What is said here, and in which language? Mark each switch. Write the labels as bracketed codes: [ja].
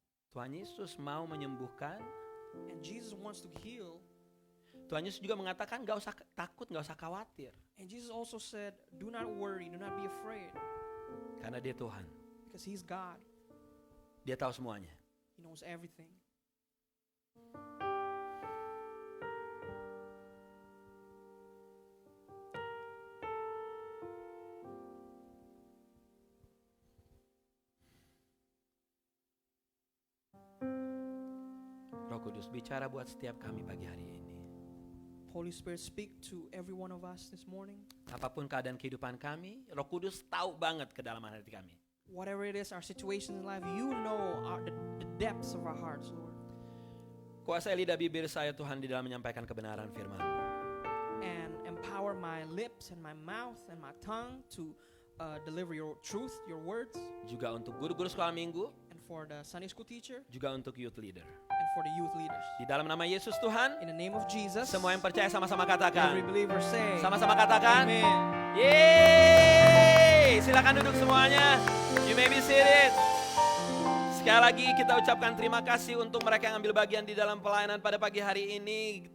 [id] Tuhan Yesus mau menyembuhkan. [en] And Jesus wants to heal. [id] Tuhan Yesus juga mengatakan gak usah takut, gak usah khawatir. [en] And Jesus also said, do not worry, do not be afraid. [id] Karena dia Tuhan. [en] Because He's God. [id] Dia tahu semuanya. [en] He knows everything. [id] Roh Kudus bicara buat setiap kami pagi hari ini. [en] Holy Spirit, speak to every one of us this morning. [id] Apapun keadaan kehidupan kami, Roh Kudus tahu banget kedalaman hati kami. [en] Whatever it is, our situations in life, you know the depths of our hearts, Lord. [id] Kuasai lidah bibir saya Tuhan di dalam menyampaikan kebenaran firman. [en] And empower empower my lips and my mouth and my tongue to deliver your truth, your words, [id] juga untuk guru-guru sekolah minggu, [en] and for the Sunday school teacher, [id] juga untuk youth leader. [en] and for the youth leaders. [id] Di dalam nama Yesus Tuhan, [en] In the name of Jesus, [id] semua yang percaya sama-sama [en] every [id] katakan. [en] believer say, [id] Sama-sama katakan. Amen. Yeay! Silakan duduk semuanya. [en] You may be seated. [id] Sekali lagi kita ucapkan terima kasih untuk mereka yang ambil bagian di dalam pelayanan pada pagi hari ini.